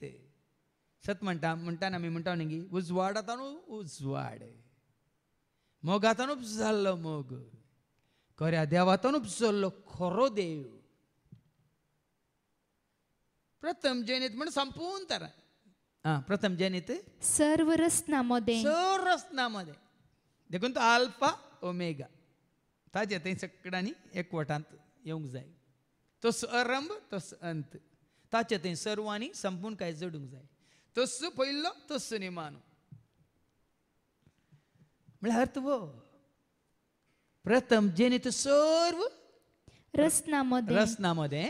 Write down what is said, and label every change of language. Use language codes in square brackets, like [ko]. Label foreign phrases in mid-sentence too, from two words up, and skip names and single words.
[kok] सत म्हणटाना आमी म्हणटा न्ही, उजवाडांतून उजवाड, मोगांतून जाल्लो मोग, खऱ्या देवातून जाल्लो खरो देव. प्रथम जनीत म्हण संपून तरा. प्रथम जनीत [mr] सर्व रचनामध्ये. सर्व रचनामध्ये. [kok] देखून तो अल्फा ओमेगा, ताजे थंय सगळ्यांनी एकवटांत येवंक जाय. तो आरंभ, तो अंत, ताचे थंय सर्वांनी संपून काय जोडूंक जाय. तस पयलो, तस निमानो. म्हळ्यार अर्थ वो, [mr] प्रथम जनीत सर्व रचनामध्ये